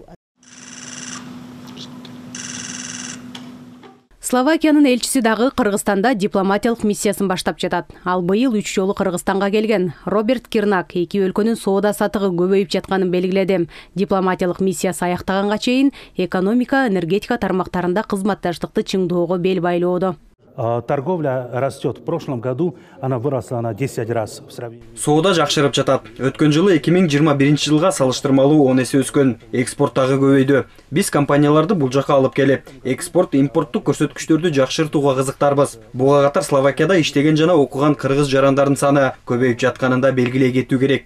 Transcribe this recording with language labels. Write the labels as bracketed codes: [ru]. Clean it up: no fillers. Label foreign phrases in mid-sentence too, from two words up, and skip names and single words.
[ky] Словакиянын элчиси дагы Кыргызстанда дипломатиялык миссиясын баштап жатат. Ал быйыл 3 жолу Кыргызстанга келген. Роберт Кирнак эки өлкөнүн соода сатыгы көбөйүп жатканын белгиледи. Дипломатиялык миссиясы аяктаганга чейин экономика, энергетика тармактарында кызматташтыкты чыңдоого бел байлоодо. [ru] Торговля растет. В прошлом году она выросла на 10 раз. [ky] Соода жакшырып жатат. Өткөн жылы 2021 жылга салыштырмалуу 10 эсе өскөн. Экспорт дагы көбөйдү. Биз компанияларды бул жака алып келип, экспорт, импорттук көрсөткүчтөрдү жакшыртууга кызыктарбыз. Буга катар Словакияда иштеген жана окуган кыргыз жарандардын саны көбөйүп жатканында белгилей кетүү керек.